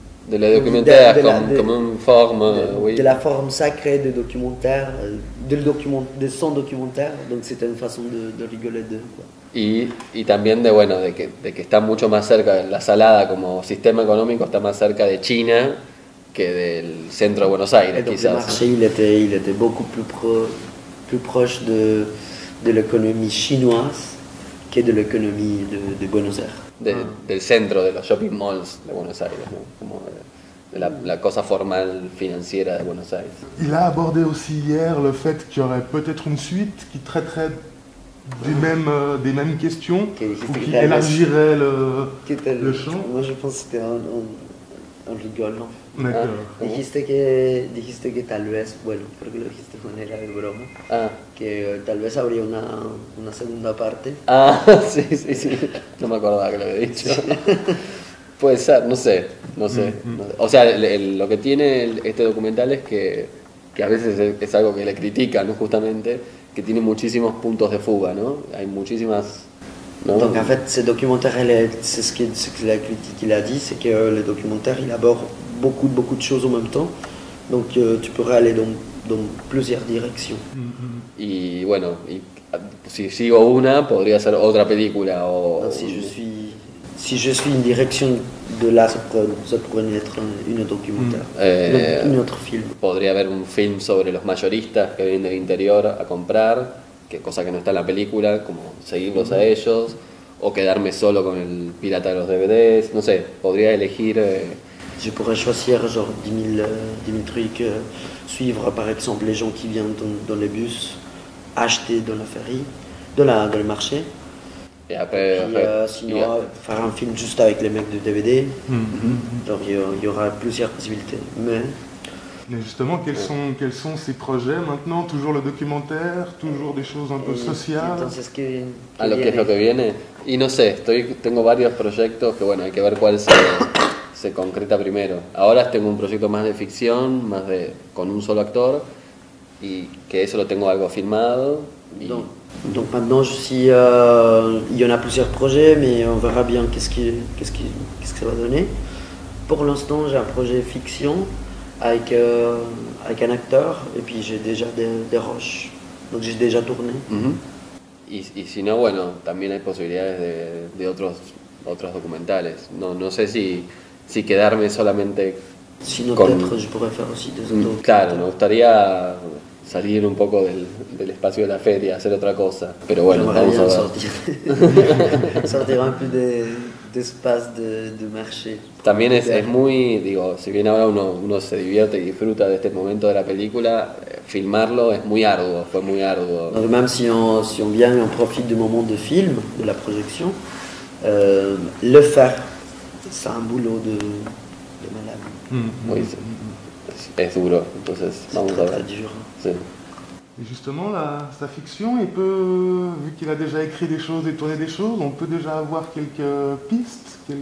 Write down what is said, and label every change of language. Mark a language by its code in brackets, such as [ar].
[fr] de la documentaire comme une forme, oui. De la forme sacrée de documentaire, de son documentaire, donc c'était une façon de rigoler d'eux, quoi. [es] Y también de que está mucho más cerca, la Salada como sistema económico está más cerca de China que del centro de Buenos Aires, [fr] Et donc [es] quizás. [fr] le marché, il était beaucoup plus proche de l'économie chinoise que de l'économie de Buenos Aires. [es] Del centro de los shopping malls de Buenos Aires, ¿no? Como de la cosa formal financiera de Buenos Aires. [fr] Il a abordé aussi hier le fait qu'il y aurait peut-être une suite qui traiterait des mêmes questions ou qui élargirait le champ. Moi je pense que c'était un rigolant. D'accord. [es] Dijiste que tal vez, bueno, creo que lo dijiste de manera de broma, que tal vez habría una segunda parte. Sí, no me acordaba que lo había dicho. Puede ser, no sé. O sea, lo que tiene este documental es que a veces es algo que le critican, ¿no? Justamente, que tiene muchísimos puntos de fuga, ¿no? Hay muchísimas... ¿no? [fr] Donc en fait, ce documentaire, c'est ce que la critique il a dit, c'est que le documentaire, il aborde beaucoup de choses en même temps. Donc tu pourrais aller dans plusieurs directions. [es] Y bueno, si sigo una, podría ser otra película o... [fr] Non, si je suis une direction de là, ça pourrait être une documentaire, un autre film. [es] Podría haber un film sobre los mayoristas que vienen del interior a comprar, cosa que no está en la película, como seguirlos a ellos, o quedarme solo con el pirata de los DVDs, no sé, podría elegir... [fr] Je pourrais choisir genre 10 000 trucs, suivre par exemple les gens qui viennent dans les bus, acheter dans la ferie, dans le marché. Et après, sinon, faire un film juste avec les mecs de DVD. Donc il y aura plusieurs possibilités. Mais justement, quels sont ces projets maintenant? Toujours le documentaire, toujours des choses un peu sociales. [es] Entonces, ¿qué a lo que es lo que viene. Y no sé, tengo varios proyectos que bueno, hay que ver cuál se concreta primero. Ahora tengo un proyecto más de ficción, con un solo actor, y que eso lo tengo algo filmado. [fr] Donc maintenant, il y en a plusieurs projets, mais on verra bien qu'est-ce que ça va donner. Pour l'instant, j'ai un projet fiction avec un acteur, et puis j'ai déjà des roches. Donc j'ai déjà tourné. [es] Y si no, bueno, también hay posibilidades de otros documentales. No sé si quedarme solamente... [fr] Sinon, peut-être je pourrais faire aussi des autres. [es] Claro, me gustaría salir un poco del espacio de la feria, hacer otra cosa. Pero bueno, vamos a ver. [fr] Sortir un peu de espace de marché. [es] También es muy, digo, si bien ahora uno se divierte y disfruta de este momento de la película, filmarlo es muy arduo, fue muy arduo. [fr] Donc même si on vient et on profite du moment de film, de la projection, le faire, c'est un boulot de malade. [es] Oui, es duro, entonces vamos a ver. [fr] Très dur. [es] Sí. [fr] Et justement, sa fiction, vu qu'il a déjà écrit des choses et tourné des choses, on peut déjà avoir quelques pistes,